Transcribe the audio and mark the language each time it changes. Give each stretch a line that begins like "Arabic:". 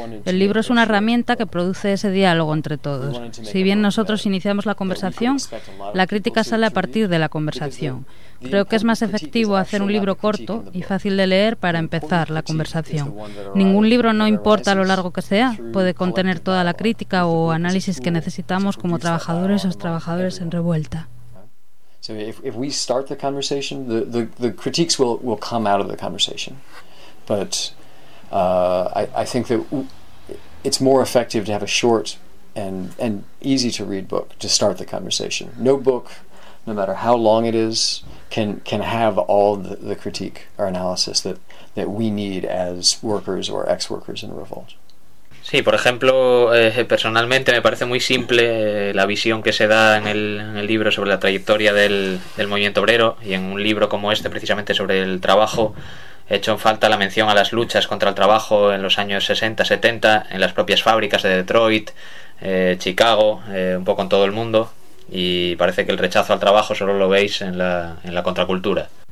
Spanish: El libro es una herramienta que produce ese diálogo entre todos. Si bien nosotros iniciamos la conversación, la crítica sale a partir de la conversación. Creo que es más efectivo hacer un libro corto y fácil de leer para empezar la conversación. Ningún libro, no importa lo largo que sea, puede contener toda la crítica o análisis que necesitamos como trabajadores o trabajadores en revuelta.
English: So if we start the conversation, the critiques will come out of the conversation, but I think that it's more effective to have a short and easy to read book to start the conversation. No book, no matter how long it is, can have all the critique or analysis that we need as workers or ex-workers in a revolt.
Spanish: Sí, por ejemplo, personalmente me parece muy simple la visión que se da en el libro sobre la trayectoria del movimiento obrero, y en un libro como este, precisamente sobre el trabajo, he hecho en falta la mención a las luchas contra el trabajo en los años 60, 70, en las propias fábricas de Detroit, Chicago, un poco en todo el mundo, y parece que el rechazo al trabajo solo lo veis en la contracultura.